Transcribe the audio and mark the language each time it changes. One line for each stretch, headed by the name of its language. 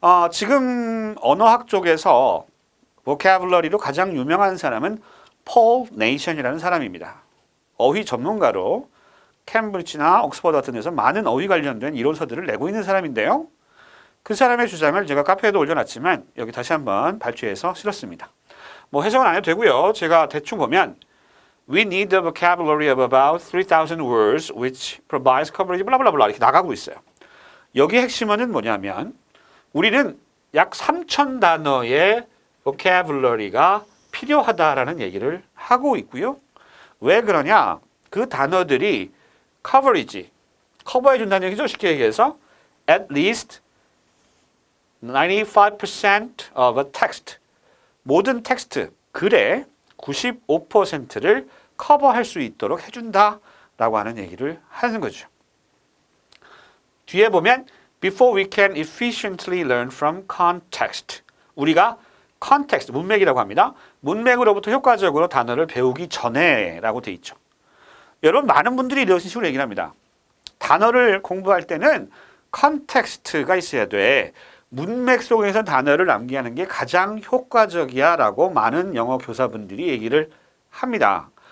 Korean: 지금 언어학 쪽에서 보캐블러리로 가장 유명한 사람은 폴 네이션이라는 사람입니다. 어휘 전문가로 캠브리지나 옥스퍼드 같은 데서 많은 어휘 관련된 이론서들을 내고 있는 사람인데요. 그 사람의 주장을 제가 카페에도 올려놨지만 여기 다시 한번 발췌해서 실었습니다. 뭐 해석은 안 해도 되고요. 제가 대충 보면
English: We need a vocabulary of about 3,000 words which provides coverage
Korean: 블라블라블라 이렇게 나가고 있어요. 여기 핵심어는 뭐냐면 우리는 약 3,000 단어의 vocabulary가 필요하다라는 얘기를 하고 있고요. 왜 그러냐? 그 단어들이 coverage, 커버해 준다는 얘기죠. 쉽게 얘기해서
English: at least 95% of a text,
Korean: 모든 텍스트, 글의 95%를 커버할 수 있도록 해준다라고 하는 얘기를 하는 거죠. 뒤에 보면
English: Before we can efficiently learn from context,
Korean: 우리가 context, 문맥이라고 합니다. 문맥으로부터 효과적으로 단어를 배우기 전에라고 돼 있죠. 여러분 많은 분들이 이런 식으로 얘기를 합니다. 단어를 공부할 때는 컨텍스트가 있어야 돼. 문맥 속에서 단어를 암기하는 게 가장 효과적이야 라고 많은 영어 교사분들이 얘기를 합니다.